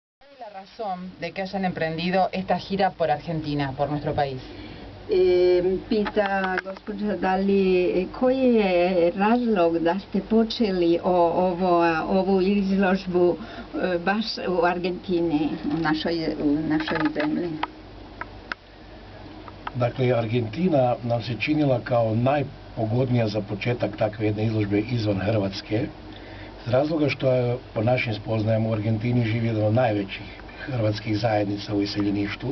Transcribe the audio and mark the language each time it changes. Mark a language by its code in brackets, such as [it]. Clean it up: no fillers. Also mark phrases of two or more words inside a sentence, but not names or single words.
[es] es la razón de que hayan emprendido esta gira por Argentina, por nuestro país? [hr] Pita gospođa da li koji je razlog da ste počeli ovu izložbu baš u Argentini, u našoj zemlji? Dakle, Argentina nam se činila kao najpogodnija za početak takve jedne izložbe izvan Hrvatske, iz razloga što je, po našim spoznajama, u Argentini živi jedan od najvećih hrvatskih zajednica u iseljeništvu.